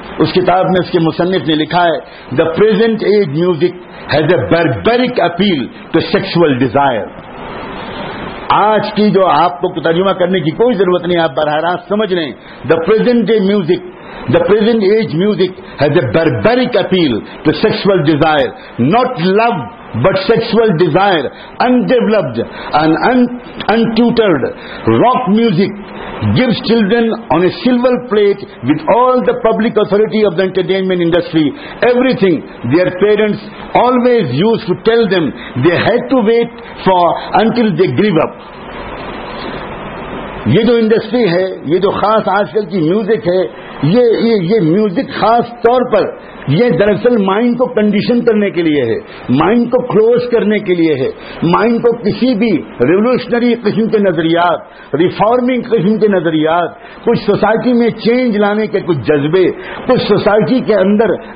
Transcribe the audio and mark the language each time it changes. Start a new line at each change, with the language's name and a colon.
Urdu: اس کتاب میں اس کے مصنف نے لکھا ہے
English: The present age music has a barbaric appeal to sexual desire.
Urdu: آج کی جو آپ کو ترجمہ کرنے کی کوئی ضرورت نہیں, آپ براہ راست سمجھ لیں.
English: The present age music has a barbaric appeal to sexual desire, not love but sexual desire. Undeveloped and untutored rock music gives children on a silver plate with all the public authority of the entertainment industry everything their parents always used to tell them they had to wait for until they grew up.
Urdu: یہ جو industry ہے, یہ جو خاص آج کل کی music ہے, یہ میوزک خاص طور پر یہ دراصل مائنڈ کو کنڈیشن کرنے کے لیے ہے, مائنڈ کو کلوز کرنے کے لیے ہے, مائنڈ کو کسی بھی ریولوشنری قسم کے نظریات, ریفارمنگ قسم کے نظریات, کچھ سوسائٹی میں چینج لانے کے کچھ جذبے, کچھ سوسائٹی کے اندر